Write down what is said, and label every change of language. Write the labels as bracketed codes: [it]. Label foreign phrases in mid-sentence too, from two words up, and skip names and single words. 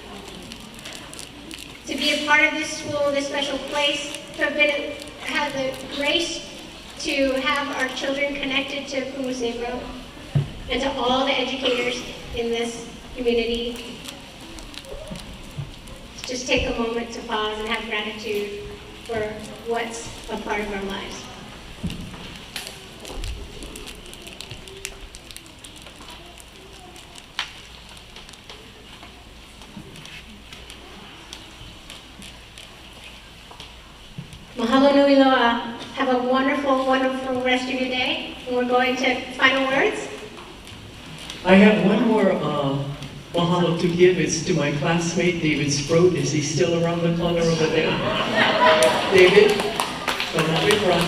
[en] to be a part of this school, this special place, to have the grace to have our children connected to Hōʻike, and to all the educators in this community. Just take a moment to pause and have gratitude for what's a part of our lives. [haw] Mahalo nui loa. [en] Have a wonderful, wonderful rest of your day. And we're going to final words. I have one more mahalo to give. It's to my classmate, David Sproat. Is he still around the corner over there? David, come up in front.